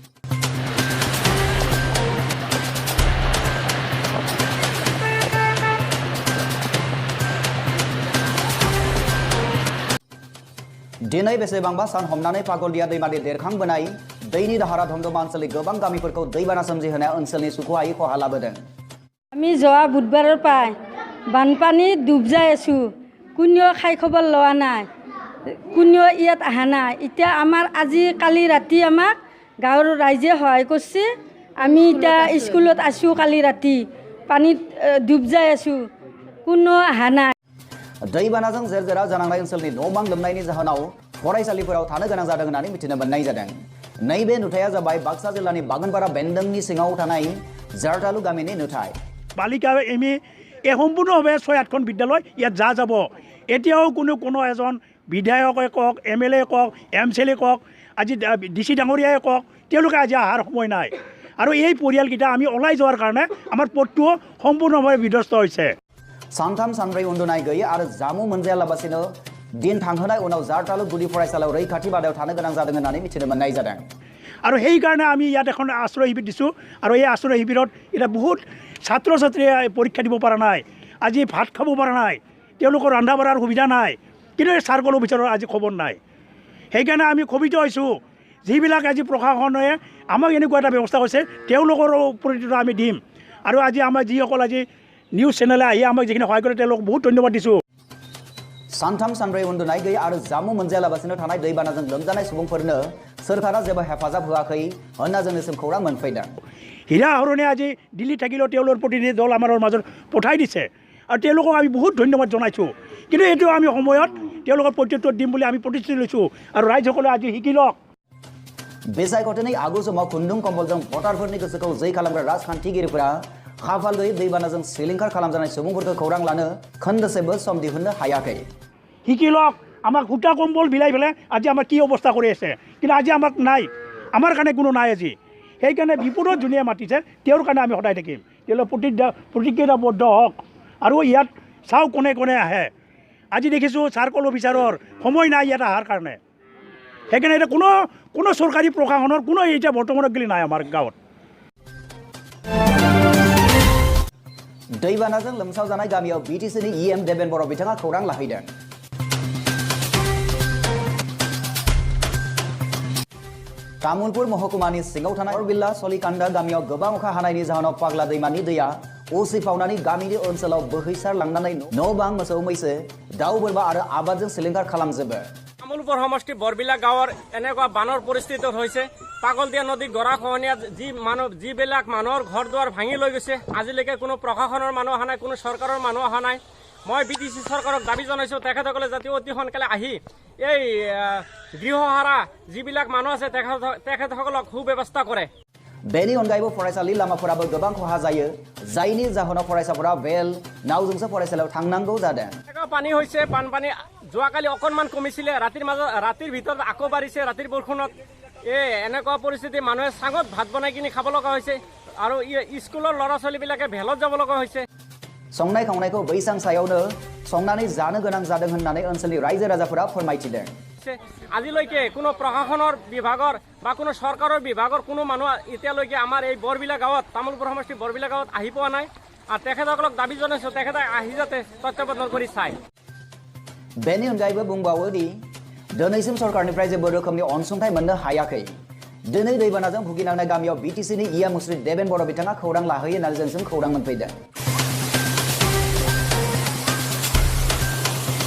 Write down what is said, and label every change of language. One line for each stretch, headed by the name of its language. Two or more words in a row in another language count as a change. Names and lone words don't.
Bodo: दिनै बेसेबांबा सान हमनानै पागलदिया दैमानि देरखांबोनाय दैनि दाहारा दमदमा ओनसोलनि गोबां गामिफोरखौ दैबाना सोमजिहोनाया ओनसोलनि सुखुहायै खहा लाबोदों।
Assamese: আমি যোৱা বুধবাৰৰ পৰাই বানপানী ডুব যাই আছোঁ। কোনেও খাই খবৰ লোৱা নাই, কোনেও ইয়াত অহা নাই। এতিয়া আমাৰ আজি কালি ৰাতি আমাক গাঁৱৰ ৰাইজে সহায় কৰিছে। আমি এতিয়া স্কুলত আছোঁ, কালি ৰাতি পানীত ডুব যাই আছোঁ, কোনো অহা নাই।
Bodo: दैबानाजों जेर जेरा जानांनाय ओनसोलनि न' बां लोमनायनि जाहोनाव फरायसालिफोराव थानो गोनां जादों होननानै मिथिनो मोननाय जादों। नैबे नुथाया जाबाय बाक्सा जिल्लानि बागानपारा बेन्दोंनि सिङाव थानाय जारतालु गामिनि नुथाय।
Assamese: बालिका एम ए सम्पूर्णभाৱে 6-8খন বিদ্যালয় ইয়াত যাব। এতিয়াও কোনো এজন বিধায়কে কওক, MLA কওক, MCLA কওক, আজি DC ডাঙৰীয়াই কওক, তেওঁলোকে আজি অহাৰ সময় নাই। আৰু এই পৰিয়ালকেইটা আমি ওলাই যোৱাৰ কাৰণে আমাৰ পথটো সম্পূৰ্ণভাৱে বিধ্বস্ত হৈছে।
Bodo: सानथाम सानब्रै उन्दुनाय गैयै आरो जामुं मोनजायालाबासिनो दिन थांहोनाय उनाव जारतालु गुदि फरायसालियाव रैखाथि बादायाव थानो गोनां जादों होननानै मिथिनो मोननाय जादों।
Assamese: আৰু সেইকাৰণে আমি ইয়াত এখন আশ্ৰয় শিবিৰ দিছোঁ। আৰু এই আশ্ৰয় শিবিৰত এতিয়া বহুত ছাত্ৰ ছাত্ৰীয়ে পৰীক্ষা দিব পৰা নাই, আজি ভাত খাব পৰা নাই, তেওঁলোকৰ ৰন্ধা বঢ়াৰ সুবিধা নাই, কিন্তু এই চাৰ্কল অফিচাৰৰ আজি খবৰ নাই। সেইকাৰণে আমি ক্ষোভিত হৈছোঁ। যিবিলাক আজি প্ৰশাসনে আমাক এনেকুৱা এটা ব্যৱস্থা কৰিছে, তেওঁলোকৰ প্ৰতিটো আমি দিম। আৰু আজি আমাৰ যিসকল আজি নিউজ চেনেলে আহি আমাক যিখিনি সহায় কৰে তেওঁলোকক বহুত ধন্যবাদ দিছোঁ।
Bodo: सानथाम सानब्रै उन्दुनाय गैयै आरो जामुं मोनजायालाबासिनो थानाय दैबानाजों लोमजानाय सुबुंफोरनो सोरखारा जेबो हेफाजाब होआखै होनना जोंनिसिम खौरां मोनफैदों।
Assamese: হীৰা হৰণে আজি দিল্লী থাকিলেও তেওঁলোকৰ প্ৰতিনিধি দল আমাৰ মাজত পঠাই দিছে আৰু তেওঁলোকক আমি বহুত ধন্যবাদ জনাইছোঁ। কিন্তু এইটো আমি সময়ত তেওঁলোকৰ প্ৰত্যুত্তৰ দিম বুলি আমি প্ৰতিশ্ৰুতি লৈছোঁ। আৰু ৰাইজসকলে আজি শিকি লওক।
Bodo: बेसायख'थिनि आगु समाव खुन्दुं कम्बलजों भटारफोरनि गोसोखौ जै खालामग्रा राजखान्थिगिरिफोरा खाफाल गैयै दैबानाजों सिलिंखार खालामजानाय सुबुंफोरखौ खौरां लानो खोन्दोसेबो सम दिहुननो हायाखै।
Assamese: শিকি লওক। আমাক সূতা কম্বল বিলাই পেলাই আজি আমাৰ কি অৱস্থা কৰি আছে, কিন্তু আজি আমাক নাই, আমাৰ কাৰণে কোনো নাই আজি। সেইকাৰণে বিপদত যোনে মাতিছে তেওঁৰ কাৰণে আমি সদায় থাকিম। তেওঁলোক প্ৰতিজ্ঞাবদ্ধ হওক আৰু ইয়াত চাওক কোনে কোনে আহে। আজি দেখিছোঁ চাৰ্কল অফিচাৰৰ সময় নাই ইয়াত অহাৰ কাৰণে। সেইকাৰণে এতিয়া কোনো চৰকাৰী প্ৰশাসনৰ কোনো এতিয়া বৰ্তমানত গেলি নাই আমাৰ গাঁৱত।
Bodo: दैबानाजों लोमसावजानाय गामियाव बिटिसिनि इएम देबेन बर' बिथाङा खौरां लाहैदों। तामुलपुर महकुमानि सिङाव थानाय अरबिल्ला सलिकान्दा गामियाव गोबां अखा हानायनि जाहोनाव पाग्ला दैमानि दैया उसिफावनानै गामिनि ओनसोलाव बोहैसारलांनानै न' बां मोसौ मैसो दाउ बोरमा आरो आबादजों सिलिंखार खालामजोबो।
Assamese: তামুলপুৰ সমষ্টি বৰবিলা गाঁৱৰ এনেকুৱা বানৰ পৰিস্থিতি হৈছে। পাগলদিয়া নদী গৰাখহনীয়াত যিবিলাক মানুহৰ ঘৰ দুৱাৰ ভাঙি লৈ গৈছে, আজিলৈকে কোনো প্ৰশাসনৰ মানুহ অহা নাই, কোনো চৰকাৰৰ মানুহ অহা নাই। মই বিটিচি চৰকাৰক দাবী জনাইছোঁ তেখেতসকলে যাতে অতি সোনকালে আহি এই গৃহহাৰা যিবিলাক মানুহ আছে তেখেতসকলক সুব্যৱস্থা কৰে।
Bodo: बेनि अनगायैबो फरायसालि लामाफोराबो गोबां खहा जायो, जायनि जाहोनाव फरायसाफोरा बेल नावजोंसो फरायसालियाव थांनांगौ जादों।
Assamese: পানী হৈছে, বানপানী যোৱাকালি অকণমান কমিছিলে, ৰাতিৰ ভিতৰত আকৌ বাঢ়িছে। ৰাতিৰ বৰষুণত এনেকুৱা পৰিস্থিতি মানুহে চাঙত ভাত বনাই কিনি খাব লগা হৈছে আৰু স্কুলৰ ল'ৰা ছোৱালীবিলাকে ভেলত যাব লগা হৈছে।
Bodo: संनाय खावनायखौ बैसां सायावनो संनानै जानो गोनां जादों होननानै ओनसोलनि रायजो राजाफोरा फोरमायथिदों।
Assamese: আজিলৈকে কোনো প্ৰশাসনৰ বিভাগৰ বা কোনো চৰকাৰৰ বিভাগৰ কোনো মানুহ এতিয়ালৈকে আমাৰ এই বৰবিলা গাঁৱত, তামুলপুৰ সমষ্টি বৰবিলা গাঁৱত আহি পোৱা নাই। আৰু তেখেতসকলক দাবী জনাইছোঁ তেখেতে আহি যাতে তত্ত্বাৱধান কৰি চায়।
Bodo: बेनि अनगायैबो बुंबावो दि दिनैसिम सरकारनिफ्राय जेबो रोखोमनि अनसुंथाइ मोननो हायाखै। दिनै दैबानाजों भुगिनांनाय गामियाव बिटिसिनि इएम मुस्रि देबेन बर' बिथाङा खौरां लाहैयो होननानै जोंसिम खौरां मोनफैदों।